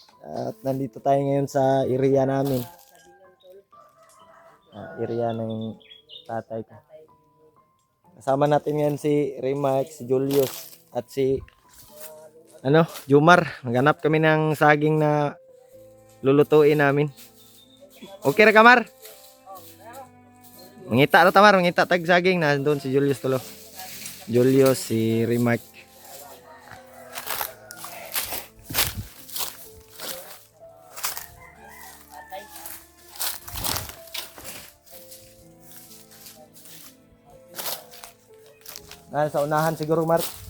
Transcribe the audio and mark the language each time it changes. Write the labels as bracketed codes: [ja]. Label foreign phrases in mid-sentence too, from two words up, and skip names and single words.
[tl] At nandito tayo ngayon sa area namin. Area ng tatay ko. Kasama natin ngayon si Remax, si Julius at si Jumar. Maghanap kami ng saging na lulutuin namin. [ceb] Okay ra Kamar? Mangita na Tamar, mangita tag saging na doon si Julius tulo. [tl] Julius, si Remax. Sa unahan siguro Mark.